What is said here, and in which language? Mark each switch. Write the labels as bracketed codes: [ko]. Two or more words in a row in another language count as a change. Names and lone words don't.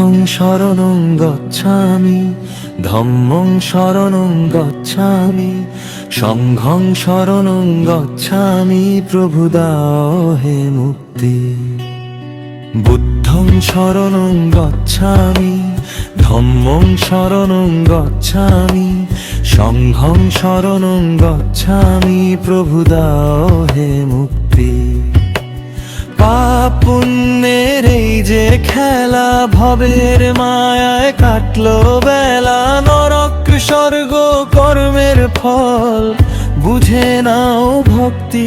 [pi] শরণং গচ্ছামি, ধম্মং শরণং গচ্ছামি, সংঘং শরণং গচ্ছামি। [bn] প্রভু দাও হে মুক্তি। [pi] বুদ্ধং শরণং গচ্ছামি, ধম্মং শরণং গচ্ছামি, সংঘং শরণং গচ্ছামি। [bn] প্রভু দাও হে মুক্তি। পাপ পুণ্যের এই যে খেলা, ভবের মায়ায় কাটলো বেলা। নরক স্বর্গ কর্মের ফল বুঝে নাও ভক্তি।